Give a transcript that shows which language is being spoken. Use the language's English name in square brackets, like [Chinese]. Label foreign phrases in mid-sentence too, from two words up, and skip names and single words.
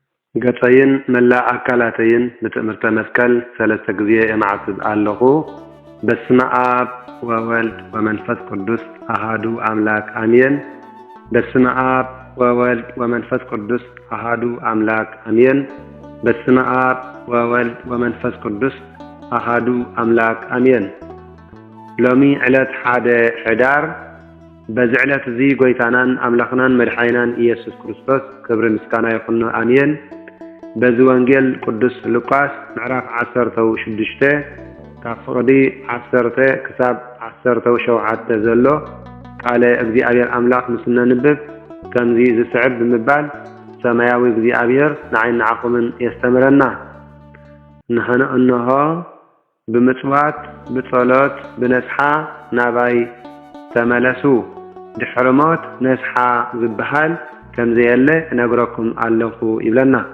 [Tigrinya] ገጸይን መላ አካላተይን በትምህርተ መስቀል ሰለስተ ጊዜ የማዕስብ አለሁ። [Geez] በስመ አብ ወወልድ ወመንፈስ ቅዱስ አሃዱ አምላክ አሜን። በስመ አብ ወወልድ ወመንፈስ ቅዱስ አሃዱ አምላክ አሜን። በስመ አብ ወወልድ ወመንፈስ ቅዱስ አሃዱ አምላክ አሜን። [Tigrinya] ሎሚ ዕለት ሓደ ሕዳር በዚ ዕለት እዚ ጎይታናን አምላኽናን መድሓይናን ኢየሱስ ክርስቶስ ክብሪ ምስጋና ይኹን አሜን። በዚ ወንጌል ቅዱስ ሉቃስ ምዕራፍ 16 ካብ ፍቅዲ 10 ክሳብ 17 ዘሎ ቃለ እግዚአብሔር አምላኽ ምስና ንብብ ከምዚ ዝስዕብ ብምባል ሰማያዊ እግዚአብሔር ንዓይን ንዓኹምን የስተምረና። ንሕነ እንሆ ብምጽዋት ብጸሎት ብነስሓ ናባይ ተመለሱ ድሕሪ ሞት ነስሓ ዝበሃል ከምዘየለ እነግረኩም ኣለኹ ይብለና።